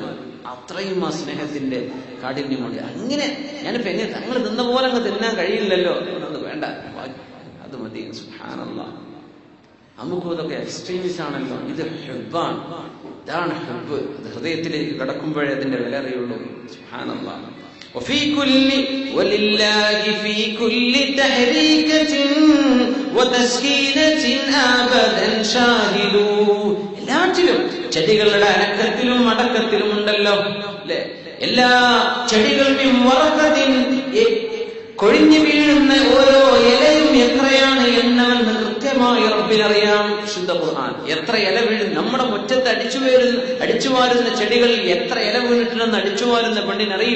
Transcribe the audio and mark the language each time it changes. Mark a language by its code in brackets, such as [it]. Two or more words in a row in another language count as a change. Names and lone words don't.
[ml] അത്രയും ആ സ്നേഹത്തിന്റെ കാഠിന്യമുണ്ട്. അങ്ങനെ ഞാനിപ്പോ എങ്ങനെ തങ്ങൾ തിന്ന പോലെ അങ്ങ് തിന്നാൻ കഴിയില്ലല്ലോ, അത് വേണ്ട, അത് മതി. സുബ്ഹാനല്ലാഹ്, നമുക്കും ഇതൊക്കെ എക്സ്ട്രീമിസ്റ്റ് ആണല്ലോ. ഇത് ഹുബ്ബാണ്, ഇതാണ് ഹുബ്ബ്. അത് ഹൃദയത്തിലേക്ക് കടക്കുമ്പോഴേ അതിന്റെ വില അറിയുള്ളൂ. സുബ്ഹാനല്ലാഹ്. [ar] وفي كل ولله في كل تحريكة وتسكينة أبدا شاهد. [ml] എല്ലാറ്റിലും ചെടികളുടെ അനക്കത്തിലും അടക്കത്തിലും ഉണ്ടല്ലോ അല്ലെ? എല്ലാ ചെടികളും കൊഴിഞ്ഞു വീഴുന്ന ഓരോ ഇലയും എത്രയാണ് എന്നവൻ കൃത്യമായി റബ്ബിനറിയാം. ശുദ്ധ ഖുർആൻ. എത്ര ഇല വീഴും നമ്മുടെ മുറ്റത്ത് അടിച്ചുവാരുന്ന ചെടികളിൽ എത്ര ഇല വീണിട്ടുണ്ടെന്ന് അടിച്ചുവാരുന്ന പെണ്ണിനറിയില്ല.